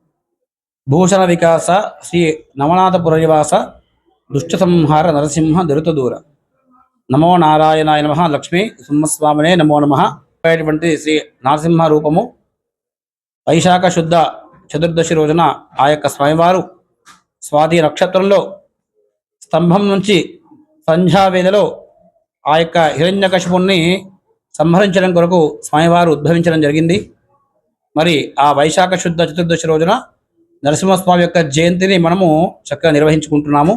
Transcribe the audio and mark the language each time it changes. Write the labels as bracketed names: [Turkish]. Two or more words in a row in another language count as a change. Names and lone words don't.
[Sanskrit] भूषण विकास श्री नवनाथपुरनिवास दुष्टसंहार नरसिंह दुरितदूर नमो नारायणाय नमः। लक्ष्मी सिंहस्वामिने नमो नमः। [Telugu] श्री नरसिंह रूपము వైశాఖ శుద్ధ చతుర్దశి రోజున ఆ యొక్క స్వామివారు స్వాతి నక్షత్రంలో స్తంభం నుంచి సంధ్యావేళలో ఆ యొక్క హిరణ్యకశిపుణ్ణి సంహరించడం కొరకు స్వామివారు ఉద్భవించడం జరిగింది। మరి ఆ వైశాఖ శుద్ధ చతుర్దశి రోజున నరసింహస్వామి యొక్క జయంతిని మనము చక్కగా నిర్వహించుకుంటున్నాము।